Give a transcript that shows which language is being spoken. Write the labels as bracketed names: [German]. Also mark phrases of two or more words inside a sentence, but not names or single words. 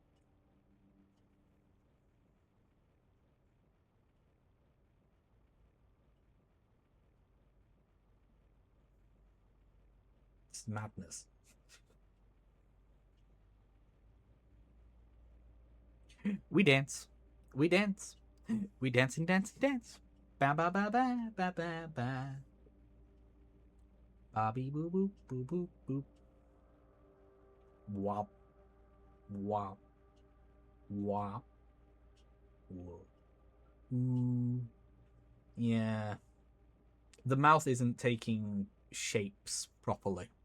[English] It's madness. We dance. We dance. We dance and dance and dance. Ba ba ba ba ba ba ba. Bobby boo boop boo boop boop. Wop. Wop. Wop. Whoa. Ooh. Yeah. The mouth isn't taking shapes properly.